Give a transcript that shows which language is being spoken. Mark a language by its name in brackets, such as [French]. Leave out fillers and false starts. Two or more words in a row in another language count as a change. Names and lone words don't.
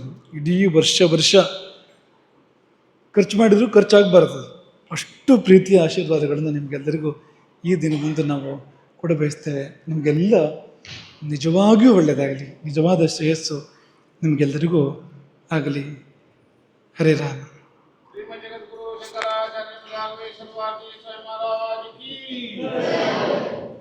[Kannada] ಇಡೀ ವರ್ಷ ಖರ್ಚು ಮಾಡಿದರೂ ಖರ್ಚಾಗಬಾರ್ದು, ಅಷ್ಟು ಪ್ರೀತಿಯ ಆಶೀರ್ವಾದಗಳನ್ನು ನಿಮಗೆಲ್ಲರಿಗೂ ಈ ದಿನದಂದು ನಾವು ಕೊಡ ಬಯಸ್ತೇವೆ. ನಿಮಗೆಲ್ಲ ನಿಜವಾಗಿಯೂ ಒಳ್ಳೆಯದಾಗಲಿ, ನಿಜವಾದ ಶ್ರೇಯಸ್ಸು ನಿಮಗೆಲ್ಲರಿಗೂ ಆಗಲಿ. ಹರೇ ರಾಮ. [Hindi] श्रीमद् जगद्गुरु शंकराचार्य स्वामी सर्वात्म महाराज की